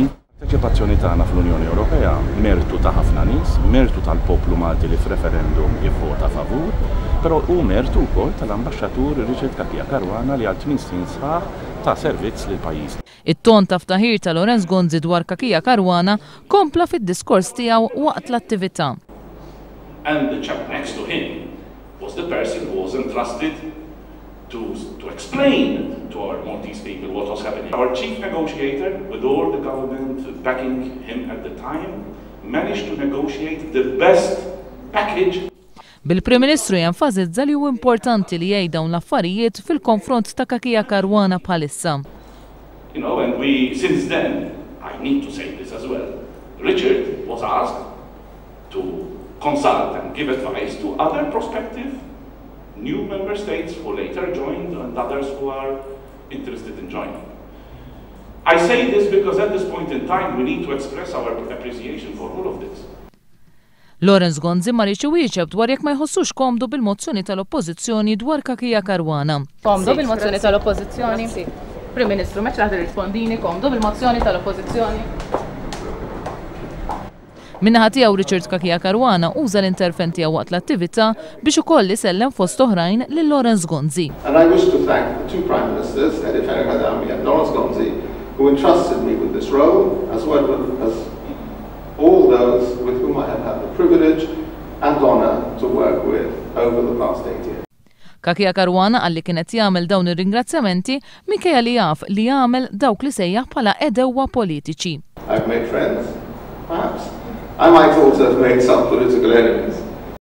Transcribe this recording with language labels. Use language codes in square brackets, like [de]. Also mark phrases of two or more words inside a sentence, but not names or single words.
[mt] Parteċipazzjoni tagħna fl-Unjoni Ewropea mertu ta' ħafna nies, mertu tal-poplu Malti li f'referendum jivvota favur, però hu mertu wkoll tal-ambaxxatur Richard Cachia Caruana li għal 8 snin sħaħ ta' servizz lil pajjiż. It-ton ta' ftaħir ta' Lawrence Gonzi dwar Cachia Caruana kompla fid-diskors tiegħu waqt l-attività. [en] And the chap next to him was the person who was entrusted to explain to our Maltese people what was happening. Our chief negotiator, with all the government backing him at the time, managed to negotiate the best package. [mt] Bil-Prim Ministru jenfasizza li hu importanti li jgħid dawn l-affarijiet fil-konfront ta' Cachia Caruana bħalissa. [en] You know, and since then, I need to say this as well, Richard was asked to consult and give advice to other prospective new member states who later joined and others who are interested in joining. I say this because at this point in time we need to express our appreciation for all of this. [mt] Lawrence Gonzi ma rridx iwieġeb dwar jekk ma jħossux komdu bil-mozzjoni tal-Oppożizzjoni dwar Cachia Caruana. Komdu bil-mozzjoni tal-Oppożizzjoni? Prim Ministru, meċ raħdi rispondini, komdu bil-mozzjoni tal-Oppożizzjoni? Min-naħa tiegħu Richard Cachia Caruana uża l-intervent tiegħu waqt l-attività biex ukoll isellem fost oħrajn lil Lawrence Gonzi. [en] And I wish to thank the two Prime Ministers, Il-Prim and Lawrence Gonzi, who entrusted me with this role, as well as all those with whom I have had the privilege and honor to work with over the past 8 years. [mt] Cachia Caruana għalli kienet jagħmel dawn ir-ringrazzjamenti minkejja li jaf li jagħmel dawk li sejjaħ bħala edewwa politiċi. [en] I've made friends, perhaps. I might also have made some political enemies.